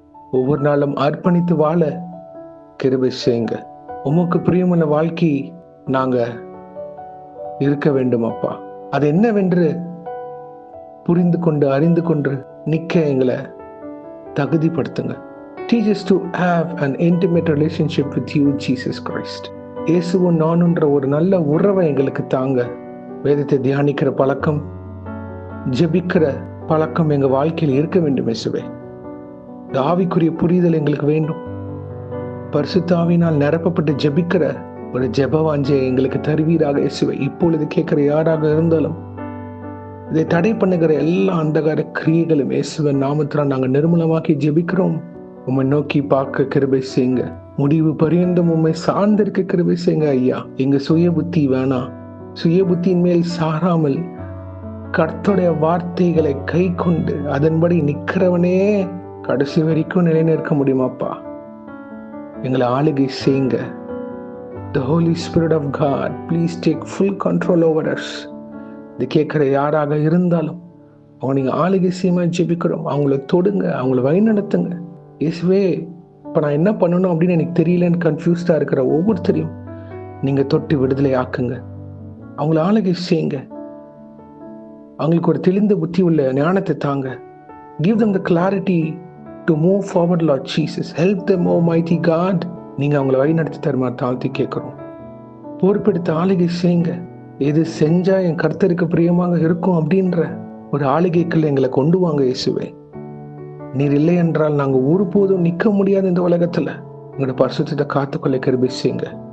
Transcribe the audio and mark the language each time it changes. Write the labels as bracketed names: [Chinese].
[Tamil] ஒவ்வொரு நாளும் அர்ப்பணித்து வாழ கிருபை செய்யுங்க. உமக்கு பிரியமான வாழ்க்கை நாங்க இருக்க வேண்டும் அப்பா. அது என்னவென்று புரிந்து கொண்டு அறிந்து கொண்டு நிக்க எங்களை தகுதிப்படுத்துங்க. [English] Teach us to have an intimate relationship with you, Jesus Christ. [Tamil] இயேசுவும் நானுன்ற ஒரு நல்ல உறவை எங்களுக்கு தாங்க. வேதத்தை தியானிக்கிற பழக்கம், ஜெபிக்கிற பழக்கம் எங்க வாழ்க்கையில் இருக்க வேண்டும் இயேசுவே. ஆவிக்குரிய புரிதல் எங்களுக்கு வேண்டும். பரிசுத்த ஆவியினால் நிரப்பப்பட்டு ஜெபிக்கிற ஒரு ஜெபவாஞ்சை எங்களுக்கு தருவீராக இயேசுவே. இப்பொழுது கேட்கிற யாராக இருந்தாலும் இதை தடை பண்ணுகிற எல்லா அந்தகார கிரியைகளும் இயேசுவின் நாமத்தினால் நாங்கள் நிர்மூலமாக்கி ஜெபிக்கிறோம். உம்மை நோக்கி பார்க்க கிருபை செய்யுங்க. முடிவு பரியந்தம் உம்மை சார்ந்திருக்க கிருபை செய்யுங்க ஐயா. எங்க சுய புத்தி வேணாம். சுய புத்தியின் மேல் சாராமல் கர்த்தருடைய வார்த்தைகளை கை கொண்டு அதன்படி நிக்கிறவனே கடைசி வரைக்கும் நிலைநிற்க முடியுமாப்பா. எங்களை ஆளுகை செய்யுங்க. [English] The Holy Spirit of God, please take full control over us. [Tamil] இது கேட்கிற யாராக இருந்தாலும் அவங்க நீங்க ஆளுகை செய்யுமா ஜெபிக்கிறோம். அவங்கள தொடுங்க, அவங்கள வழிநடத்துங்க இயேசுவே. இப்போ நான் என்ன பண்ணணும் அப்படின்னு எனக்கு தெரியலன்னு கன்ஃபியூஸ்டாக இருக்கிற ஒவ்வொருத்தரையும் நீங்கள் தொட்டு விடுதலை ஆக்குங்க. அவங்கள ஆளுகை செய்யுங்க. அவங்களுக்கு ஒரு தெளிந்த புத்தி உள்ள ஞானத்தை தாங்க. [English] Give them the clarity to move forward, Lord Jesus. Help them, Almighty God. [Tamil] நீங்கள் அவங்கள வழி நடத்தி தருமா தாழ்த்தி கேட்குறோம். பொறுப்பெடுத்த ஆளுகை செய்யுங்க. எது செஞ்சா என் கர்த்தருக்கு பிரியமாக இருக்கும் அப்படின்ற ஒரு ஆளுகைக்குள்ள எங்களை கொண்டு வாங்க இயேசுவே. நீர் இல்லை என்றால் நாங்கள் ஒருபோதும் நிற்க முடியாது இந்த உலகத்துல. எங்களோட பரிசுத்தத்தை காத்துக்கொள்ள கிருபை செய்யுங்க.